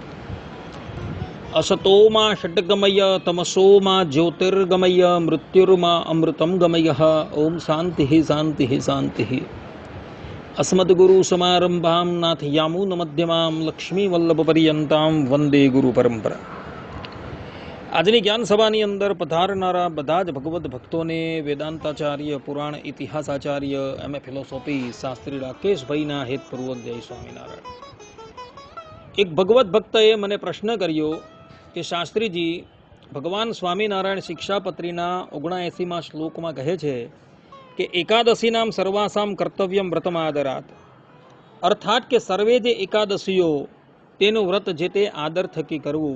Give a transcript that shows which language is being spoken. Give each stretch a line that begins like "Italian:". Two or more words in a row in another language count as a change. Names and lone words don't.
Sanskrit: असतो मा षट्गमय तमसो मा ज्योतिर्गमय मृत्युर्मा अमृतं गमयः। ओम शांति शांति शांति। अस्मद्गुरुसमारंभां नाथयामुनमध्यमां लक्ष्मीवल्लभपर्यन्तां वंदे गुरुपरंपरा।
Gujarati: આજની જ્ઞાન સભાની અંદર પધારનારા બધા જ ભગવદ્ ભક્તોને વેદાંતાચાર્ય, પુરાણ ઇતિહાસાચાર્ય, એમ.એ. ફિલોસોફી શાસ્ત્રી રાકેશભાઈના હેતપૂર્વક જય સ્વામિનારાયણ। એક ભગવદ્ ભક્તએ મને પ્રશ્ન કર્યો કે શાસ્ત્રીજી, ભગવાન સ્વામિનારાયણ શિક્ષાપત્રીના 79મા શ્લોકમાં કહે છે કે
Sanskrit: एकादशीनां सर्वासां कर्तव्यं व्रतमादरात्,
Gujarati: અર્થાત કે સર્વે જે એકાદશીઓ તેનું વ્રત જે તે આદર થકી કરવું।